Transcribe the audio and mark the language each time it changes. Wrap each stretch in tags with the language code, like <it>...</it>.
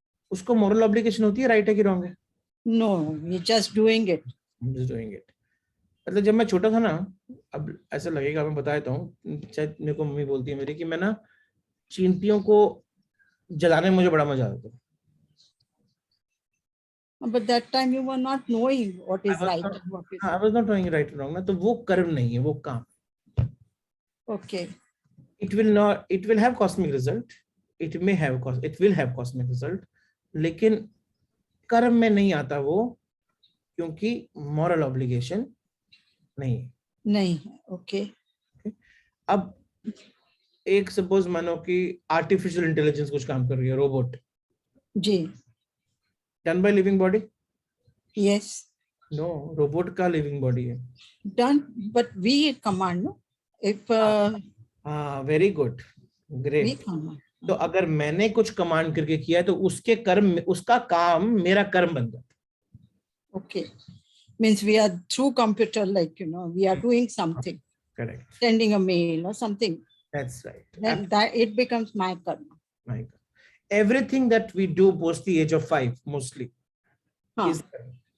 <hi>उसको moral obligation होती है राइट है कि रॉन्ग है.</hi> <en>No, we just doing it. Just doing it.</en> <hi>मतलब जब मैं छोटा था ना, अब ऐसा लगेगा मैं बता देता हूँ, शायद मेरे को मम्मी बोलती है मेरी कि मैं ना चींटियों को जलाने में मुझे बड़ा मजा आता था.</hi> <en>But that time you were not knowing what is right. I was not knowing right and wrong</en> <hi>ना, तो वो कर्म नहीं है, वो काम.</hi> <en>Okay. It will have cosmic result. It will have cosmic result.</en> <hi>लेकिन कर्म में नहीं आता वो, क्योंकि moral obligation नहीं है. नहीं है. ओके. अब एक सपोज मानो कि आर्टिफिशियल इंटेलिजेंस कुछ काम कर रही है, robot. Ji.</hi> <en>Done by living body. Yes.</en> <hi>No, robot का लिविंग बॉडी है.</hi> <en>Done but we command. No, if हाँ, very good, great. We command.</en> <hi>तो अगर मैंने कुछ कमांड करके किया है तो उसके कर्म, उसका काम मेरा कर्म बन जाता.</hi> <en>Okay. Means we are through computer, like, we are doing something. Correct. Sending a mail or something. That's right. Then that it becomes my karma. My God. Everything that we do post the age of 5 mostly is karma.</en>